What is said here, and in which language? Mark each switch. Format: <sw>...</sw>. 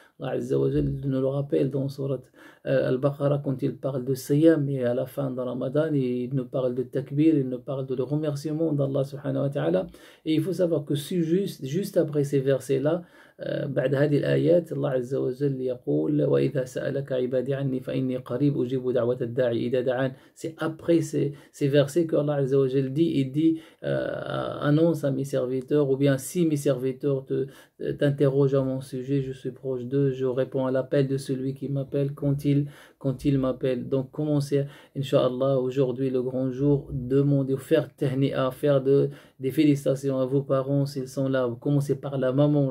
<fr>Allah Azza wa Jalla nous le rappelle dans Surat Al-Baqarah quand il parle de Siyam, et à la fin de Ramadan il nous parle de Takbir, il nous parle de le remerciement d'Allah subhanahu wa ta'ala. Et il faut savoir que juste après ces versets-là,</fr> <ar>بعد هذه الآيات الله عز وجل يقول: وإذا سألك عبادي عني فإني قريب أجيب دعوة الداعي إذا دعان.</ar> <fr>C'est après ces versets que Allah Azza wa Jalla dit annonce à mes serviteurs, ou bien si mes serviteurs t'interrogent à mon sujet, je suis proche d'eux, je réponds à l'appel de celui qui m'appelle quand il m'appelle. Donc commencez, Inch'Allah, aujourd'hui le grand jour, demandez, faire tahni'a, faire des félicitations à vos parents s'ils sont là. Vous commencez par la maman.</fr>